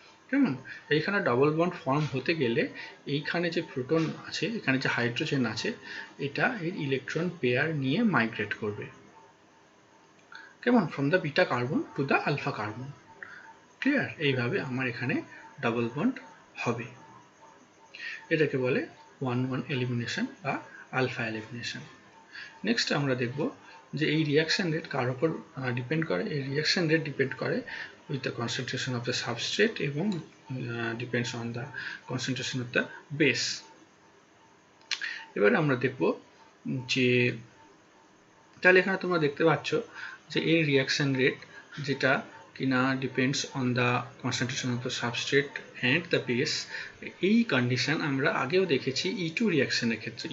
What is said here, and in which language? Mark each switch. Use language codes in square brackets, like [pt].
[bn] কেমন, এইখানে double bond form হতে গেলে এইখানে যে প্রোটন আছে, এখানে যে হাইড্রোজেন আছে, এটা এর ইলেকট্রন পেয়ার নিয়ে মাইগ্রেট করবে, কেমন, [en] From the beta carbon to the alpha carbon. [bn] Clear? এইভাবে আমার এখানে ডাবল বন্ড হবে। এটাকে বলে 1-1 এলিমিনেশন বা আলফা এলিমিনেশন। নেক্সট আমরা দেখব যে এই রিয়াকশন রেট কার উপর ডিপেন্ড করে। এই রিয়াকশন রেট ডিপেন্ড করে [en] with the concentration of the substrate এবং depends on the concentration of the base। [bn] এবারে আমরা দেখব যে তাহলে এখানে তোমরা দেখতে পাচ্ছ যে এই রিয়াকশন রেট যেটা কিনা [en] Depends on the concentration of the substrate and the base. [bn] এই কন্ডিশন আমরা আগেও দেখেছি E2 রিয়াকশনের ক্ষেত্রে।